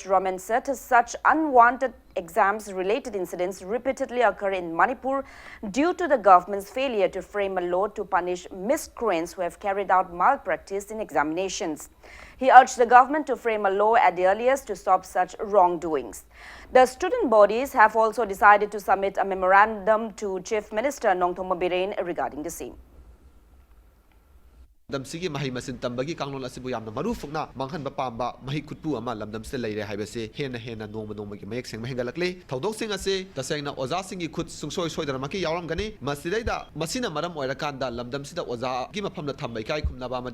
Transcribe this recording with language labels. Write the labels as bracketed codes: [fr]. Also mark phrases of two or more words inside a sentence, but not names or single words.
[en] Raman said such unwanted exams-related incidents repeatedly occur in Manipur due to the government's failure to frame a law to punish miscreants who have carried out malpractice in examinations. He urged the government to frame a law at the earliest to stop such wrongdoings. The student bodies have also decided to submit a memorandum to Chief Minister Nongthoma Biren regarding the same. [mni] Damsigi mahi masin tambagi kanglon asibu yamna maru fukna manghan ba pamba mahi khutpu ama lamdam se leire haibase hena nongma gi mayek seng mahengalakle thodok sing ase tasengna oza singi khut sungsoi soidana maki yawram gani masidaida masina maram oirakanda lamdam sida oza gi mafamna thambai kai khumna ba